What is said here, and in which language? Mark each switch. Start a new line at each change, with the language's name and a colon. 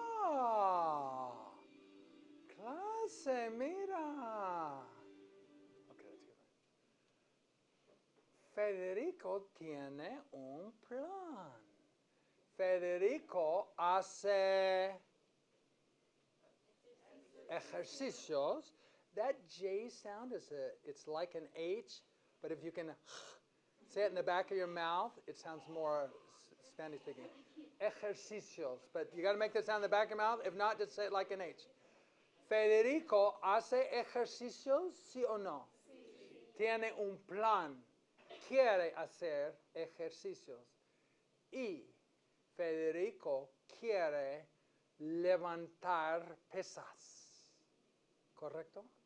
Spanish: Ah, clase, mira.
English: Okay, that's good.
Spanish: Federico tiene un plan. Federico hace ejercicios.
English: That J sound it's like an H, but if you can say it in the back of your mouth, it sounds more Spanish speaking. Ejercicios, but you got to make the sound in the back of your mouth. If not, just say it like an H.
Spanish: Federico hace ejercicios, ¿sí o no? Sí. Tiene un plan. Quiere hacer ejercicios. Y Federico quiere levantar pesas. ¿Correcto?